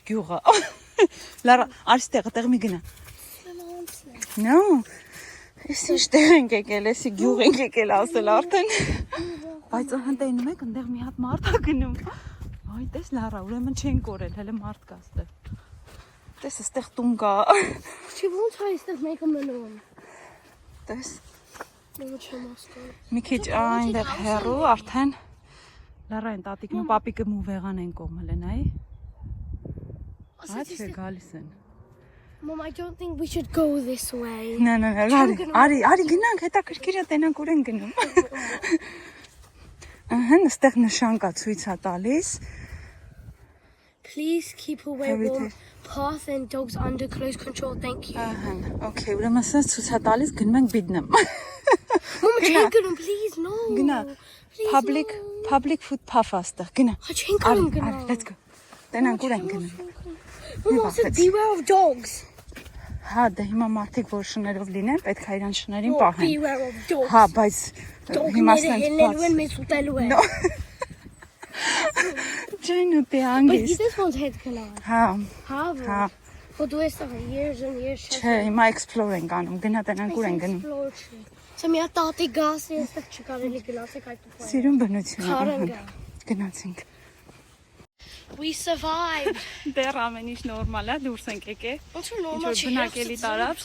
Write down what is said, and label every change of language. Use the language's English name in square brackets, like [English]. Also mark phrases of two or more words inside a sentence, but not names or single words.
[Armenian] գյուղ է։ Լարա, արի ստեղը, տեղ մի գնա։ No, Ես ինչ տեղ ենք եկել, էսի գյուղ ենք եկել ասել արդեն։ Բայց հանդենում եք, ընդեղ մի հատ մարդ ա գնում։ Այ տես լարա, ուրեմն չեն կորել, հələ մարդ կա ստեղ։ Տես այստեղ տուն կա։ Չի ոնց է այստեղ մեկը մնում։ Տես։ Ո՞նց չեմ հասկանում։ Մի քիչ այնտեղ հեռու արդեն լարա են տատիկն ու պապիկը մուվեղան են կողմել են, այ։ Այ գալիս են։ [English] Mom, I don't think we should go this way. No, [Armenian] արի գնանք, հետաքրքիր է տենանք ուր են գնում։ Ահա, այստեղ նշան կա ցույց է տալիս։ [English] Please keep away from path and dogs under close control. Thank you. [Armenian] Ահա, okay, ուրեմն ասած ցույց է տալիս, գնում ենք բիդնեմ։ Mom, չեն գնում, [English] please, no. [Armenian] Գնա։ [English] Public footpath [Armenian] աստեղ, գնա։ Չեն գնում։ [English] Let's go։ [Armenian] Տենանք ուր են գնում։ [English] Mom said beware of dogs. [Armenian] Հա, դե հիմա մարդիկ որ շներով լինեն, պետք է իրան շներին պահեն։ [English] Beware of dogs. [Armenian] Հա, բայց հիմա հելելու են մեզ ուտելու են։ Ջեն ու Բայց տեանգիս։ գիտես ոնց հետ գնալ։ Հա, Հա։ Որ դու էստեղ [English] years and years [Armenian] չէ, հիմա explore ենք անում, գնա տենանք ուր են գնում։ Սա մի հատ տատի գաս է, էստեղ չկարելի գնացեք այդ ուղղը։ Սիրուն բնություն։ Քարնգա։ Գնացինք։ [English] We survived. [Armenian] Դեռ ամեն ինչ նորմալ է, դուրս ենք եկել։ Ոնց որ նորմալ Ինչ-որ բնակելի տարածք։